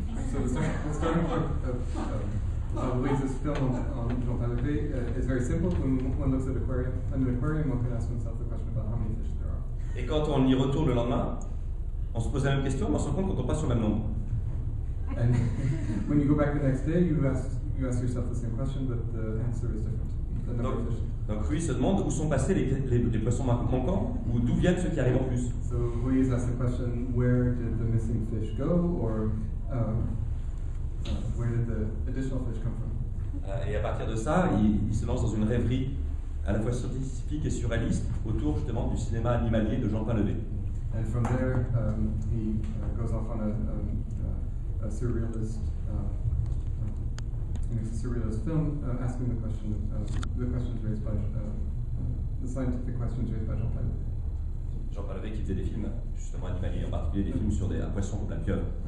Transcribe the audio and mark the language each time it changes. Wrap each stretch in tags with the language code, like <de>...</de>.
<en>So the starting point of Louise's film on Jean Painlevé is very simple. When one looks at an aquarium, one can ask oneself the question about how many fish there are.</en> <fr>Et quand on y retourne le lendemain, on se pose la même question, mais on se rend compte qu'on ne tombe pas sur le même nombre.</fr> <en>And when you go back the next day, you ask yourself the same question, but the answer is different. The number of fish.</en> <fr>Donc Rui se demande où sont passés les poissons manquants, ou d'où viennent ceux qui arrivent en plus.</fr> <en>So Ruiz asked the question, where did the missing fish go, or where did the additional fish come from?</en> <fr>Et à partir de ça, il se lance dans une rêverie à la fois scientifique et surréaliste autour justement du cinéma animalier de Jean Pain-Levé.</fr> <en>And from there, he goes off on a surrealist, he makes a surrealist film, asking the questions raised by the scientific questions raised by Jean Pain-Levé.</en> <fr>Jean Pain-Levé qui faisait des films justement animaliers, en particulier des films sur un poisson comme la pieuvre.</fr>